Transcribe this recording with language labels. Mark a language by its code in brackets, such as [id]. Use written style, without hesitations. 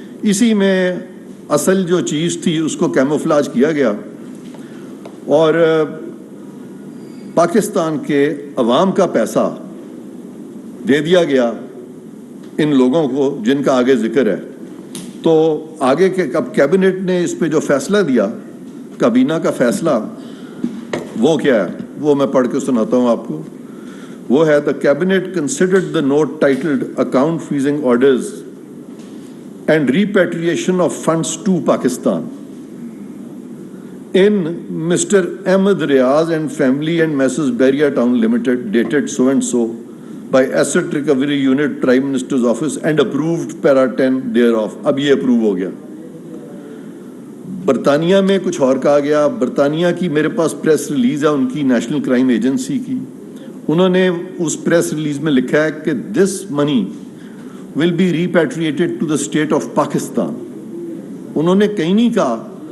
[ur] اسی میں اصل جو چیز تھی اس کو کیموفلاج کیا گیا, اور پاکستان کے عوام کا پیسہ دے دیا گیا ان لوگوں کو جن کا آگے ذکر ہے. تو آگے کے اب کیبنٹ نے اس پہ جو فیصلہ دیا, کابینہ کا فیصلہ, وہ کیا ہے وہ میں پڑھ کے سناتا ہوں آپ کو. وہ ہے [en] the cabinet considered the note titled account freezing orders and repatriation of funds to Pakistan in Mr. Ahmed Riaz and family and Messrs. Beria Town Limited dated so and so by Asset Recovery Unit Prime Minister's Office and approved para 10 thereof. [ur] اب یہ approve ہو گیا. برطانیہ میں کچھ اور کہا گیا. برطانیہ کی میرے پاس پریس ریلیز ہے ان کی, نیشنل کرائم ایجنسی کی. انہوں نے اس پریس ریلیز میں لکھا ہے کہ [en] This money will be repatriated to the state of Pakistan. [ur] انہوں نے کہیں نہیں کہا